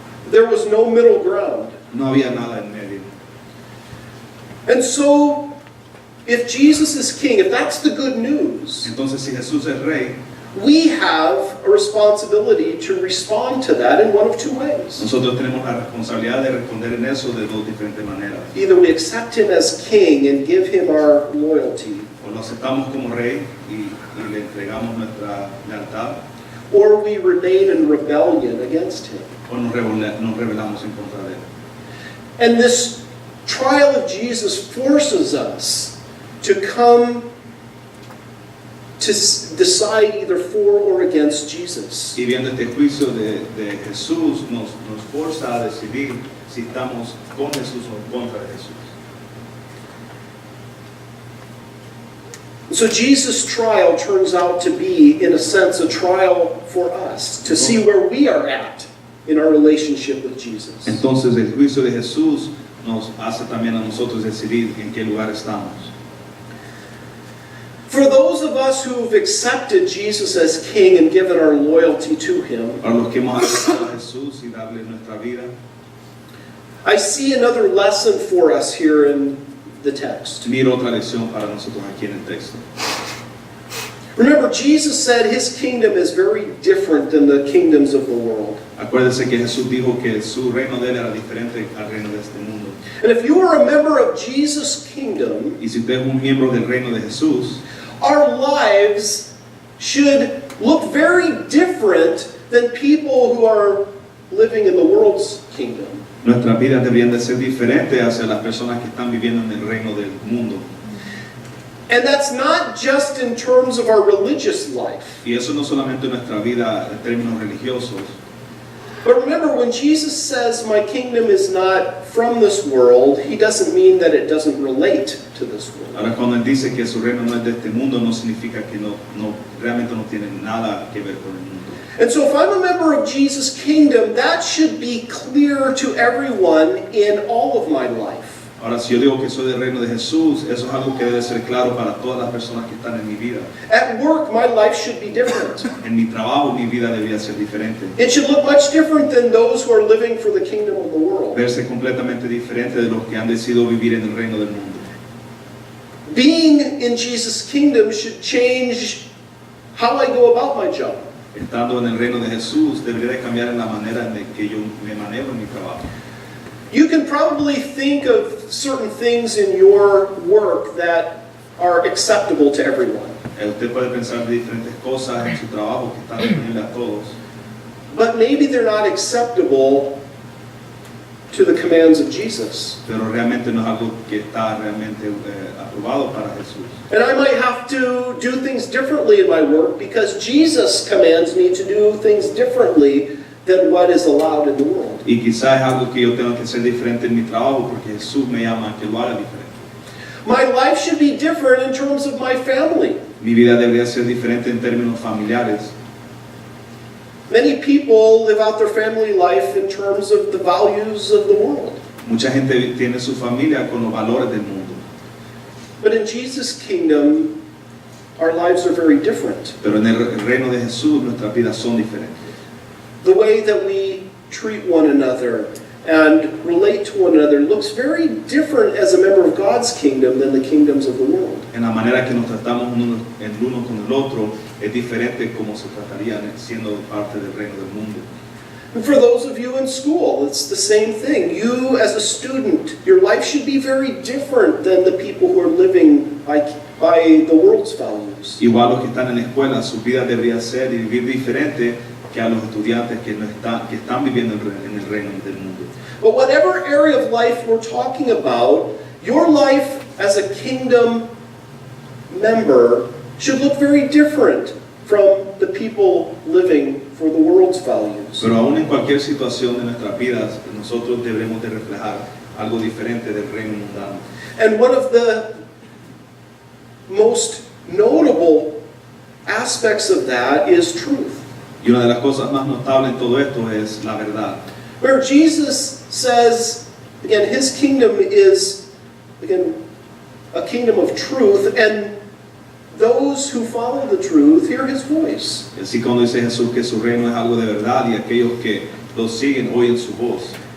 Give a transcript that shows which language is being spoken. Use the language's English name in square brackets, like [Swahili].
[English] There was no middle ground. [Spanish] No había nada en medio. [English] And so, if Jesus is king, if that's the good news, [Spanish] Entonces, si Jesús es rey, [English] we have a responsibility to respond to that in one of two ways. [Spanish] nosotros tenemos la responsabilidad de responder en eso de dos diferentes maneras. [English] Either we accept him as king and give him our loyalty, [Spanish] O lo aceptamos como rey y le entregamos nuestra lealtad, [English] or we remain in rebellion against him. [Spanish] o nos rebelamos en contra de él. [English] And this trial of Jesus forces us to come to decide either for or against Jesus. [Spanish] Y viendo este juicio de Jesús, nos forza a decidir si estamos con Jesús o en contra de Jesús. [English] So Jesus' trial turns out to be, in a sense, a trial for us, to see where we are at in our relationship with Jesus. [Spanish] Entonces el juicio de Jesús nos hace también a nosotros decidir en qué lugar estamos. [English] For those of us who've accepted Jesus as King and given our loyalty to Him, [Spanish] Para los que hemos aceptado a Jesús y darle nuestra vida, [English] I see another lesson for us here in the text. [Spanish] miro otra lección para nosotros aquí en el texto. [English] Remember, Jesus said his kingdom is very different than the kingdoms of the world. [Spanish] Acuérdese que Jesús dijo que su reino de él era diferente al reino de este mundo. [English] And if you are a member of Jesus' kingdom, [Spanish] Y si usted es un miembro del reino de Jesús, [English] our lives should look very different than people who are living in the world's kingdom. [Spanish] nuestras vidas deberían de ser diferentes hacia las personas que están viviendo en el reino del mundo. [English] And that's not just in terms of our religious life. [Spanish] Y eso no solamente en nuestra vida en términos religiosos. [English] But remember, when Jesus says, my kingdom is not from this world, he doesn't mean that it doesn't relate to this world. [Spanish] Ahora cuando él dice que su reino no es de este mundo, no significa que realmente no tiene nada que ver con el mundo. [English] And so if I'm a member of Jesus' kingdom, that should be clear to everyone in all of my life. [Spanish] Ahora, si yo digo que soy del reino de Jesús, eso es algo que debe ser claro para todas las personas que están en mi vida. [English] At work, my life should be different. [Spanish] En mi trabajo, mi vida debería ser diferente. [English] It should look much different than those who are living for the kingdom of the world. [Spanish] Verse completamente diferente de los que han decidido vivir en el reino del mundo. [English] Being in Jesus' kingdom should change how I go about my job. [Spanish] Estando en el reino de Jesús, debería de cambiar en la manera en que yo me manejo en mi trabajo. [English] You can probably think of certain things in your work that are acceptable to everyone. [Spanish] Usted puede pensar de diferentes cosas en su trabajo que están disponibles a todos, [English] But maybe they're not acceptable to the commands of Jesus. [Spanish] pero realmente no es algo que está realmente aprobado para Jesús. [English] And I might have to do things differently in my work because Jesus commands me to do things differently than what is allowed in the world. [Spanish] Y quizás es algo que yo tengo que hacer diferente en mi trabajo porque Jesús me llama a que lo haga diferente. [English] My life should be different in terms of my family. [Spanish] Mi vida debería ser diferente en términos familiares. [English] Many people live out their family life in terms of the values of the world. [Spanish] Mucha gente tiene su familia con los valores del mundo, [English] But in Jesus' kingdom, our lives are very different. [Spanish] pero en el reino de Jesús nuestras vidas son diferentes. [English] The way that we treat one another and relate to one another looks very different as a member of God's kingdom than the kingdoms of the world. [Spanish] En la manera que nos tratamos el uno con el otro es diferente como se tratarían siendo parte del reino del mundo. [English] And for those of you in school, it's the same thing. You as a student, your life should be very different than the people who are living by the world's values. [Spanish] Igual los que están en la escuela, su vida debería ser y vivir diferente que a los estudiantes que están viviendo en el reino del mundo. [English] But whatever area of life we're talking about, your life as a kingdom member should look very different from the people living for the world's values. [Spanish] Pero aún en cualquier situación de nuestras vidas, nosotros debemos de reflejar algo diferente del reino mundano. [English] And one of the most notable aspects of that is truth. [Spanish] Y una de las cosas más notables en todo esto es la verdad. [English] Where Jesus says, again, his kingdom is, again, a kingdom of truth, and those who follow the truth hear his voice. [Spanish] Así cuando dice Jesús que su reino es algo de verdad y aquellos que lo siguen oyen su voz.